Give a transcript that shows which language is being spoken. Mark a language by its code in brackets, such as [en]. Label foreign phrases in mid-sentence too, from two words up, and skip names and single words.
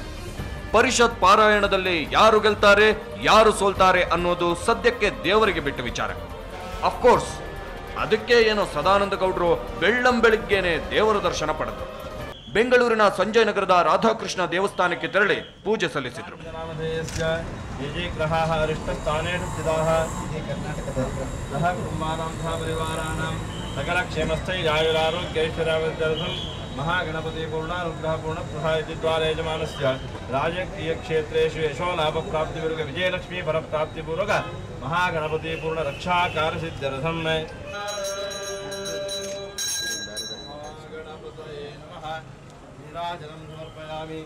[kn] ಪರಿಷತ್ ಪಾರಾಯಣದಲ್ಲಿ ಯಾರು ಗೆಲ್ತಾರೆ, ಯಾರು ಸೋಲ್ತಾರೆ ಅನ್ನೋದು ಸದ್ಯಕ್ಕೆ ದೇವರಿಗೆ ಬಿಟ್ಟ ವಿಚಾರ. ಅಫ್ಕೋರ್ಸ್ ಅದಕ್ಕೆ ಏನೋ ಸದಾನಂದ ಗೌಡರು ಬೆಳ್ಳಂಬೆಳಿಗ್ಗೆನೆ ದೇವರ ದರ್ಶನ ಪಡೆದರು. ಬೆಂಗಳೂರಿನ ಸಂಜಯ್ ನಗರದ ರಾಧಾಕೃಷ್ಣ ದೇವಸ್ಥಾನಕ್ಕೆ ತೆರಳಿ ಪೂಜೆ ಸಲ್ಲಿಸಿದರು. [sa] महागणपति पूर्णानुग्रह पूर्ण प्रसाद द्वारा यजमानस्य राजकीय क्षेत्रेषु यशो लाभ प्राप्ति पूर्वक विजयलक्ष्मी फल प्राप्ति पूर्वक महागणपति पूर्ण रक्षाकार सिद्ध्यर्थम नीराजनं समर्पयामि.